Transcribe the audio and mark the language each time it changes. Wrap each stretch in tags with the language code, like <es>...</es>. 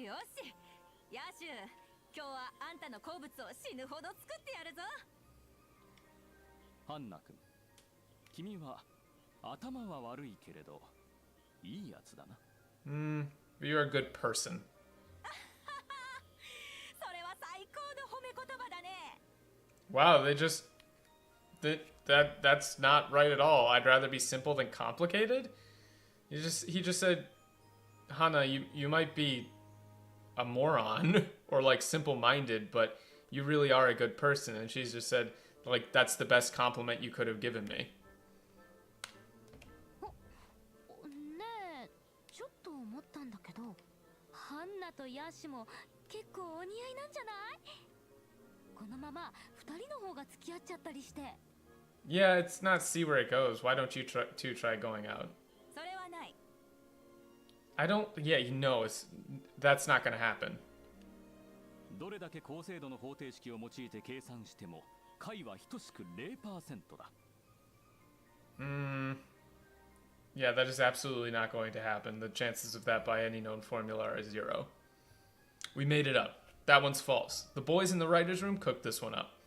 <ja>よし、ヤーシュ、今日はあんたの好物を死ぬほど作ってやるぞ。ハンナ君、君は頭は悪いけれどいいやつだな。</ja> <en>You're a good person.</en> <ja>それは最高の褒め言葉だね。</ja> <en>Wow, that's not right at all. I'd rather be simple than complicated. He just said, Hana, you might be a moron or like simple-minded, but you really are a good person. And she's just said, like, that's the best compliment you could have given me.</en> <ja>ねえ、ちょっと思ったんだけど、ハンナとヤーシも結構お似合いなんじゃない？このまま二人の方が付き合っちゃったりして。</ja> <en>Yeah, it's not see where it goes. Why don't you try going out?</en> <ja>それはない。</ja> <en>I don't. Yeah, you know, that's not gonna happen.</en> <ja>どれだけ高精度の方程式を用いて計算しても解は等しく 0% だ。</ja> <en>Yeah, that is absolutely not going to happen. The chances of that by any known formula are 0. We made it up. That one's false. The boys in the writer's room cooked this one up.</en>